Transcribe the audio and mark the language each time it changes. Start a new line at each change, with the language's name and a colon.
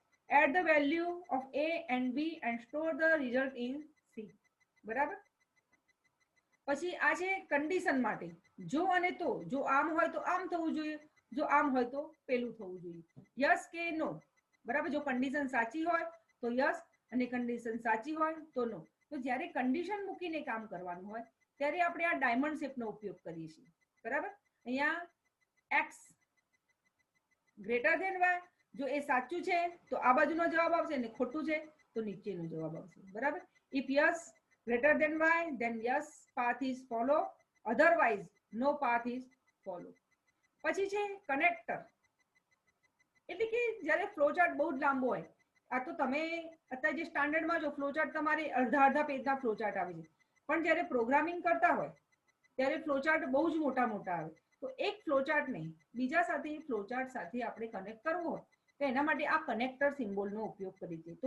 English: Add the value of A and B and store the result in C.
Gujarati: બરાબર. પછી આ છે condition માટે, જો અને તો. જો આમ હોય તો આમ થવું જોઈએ, જો આમ હોય તો પેલું થવું જોઈએ. યસ કે નો. બરાબર. જો કન્ડિશન સાચી હોય તો યસ અને કન્ડિશન સાચી હોય તો નો. તો જ્યારે કન્ડિશન મૂકીને કામ કરવાનું હોય ત્યારે આપણે આ ડાયમંડ શેપનો ઉપયોગ કરીએ છીએ. બરાબર. અહીંયા x > y, જો એ સાચું છે તો આ બાજુનો જવાબ આવશે, અને ખોટું છે તો નીચેનો જવાબ આવશે. બરાબર.
English: If yes greater than y, then yes path is follow, otherwise no path is follow.
Gujarati: પછી છે કનેક્ટર, એટલે કે જ્યારે ફ્લોચાર્ટ બહુ જ લાંબો હોય, આ તો તમે અત્યારે જે સ્ટાન્ડર્ડમાં જો ફ્લોચાર્ટ તમારે અડધા પેજના ફ્લોચાર્ટ આવે છે, પણ જ્યારે પ્રોગ્રામિંગ કરતા હોય ત્યારે ફ્લોચાર્ટ બહુ જ મોટા આવે. તો એક ફ્લોચાર્ટને બીજા સાથે ફ્લોચાર્ટ સાથે આપણે કનેક્ટ કરવો હોય તો એના માટે આ કનેક્ટર સિમ્બોલનો ઉપયોગ કરીએ છીએ.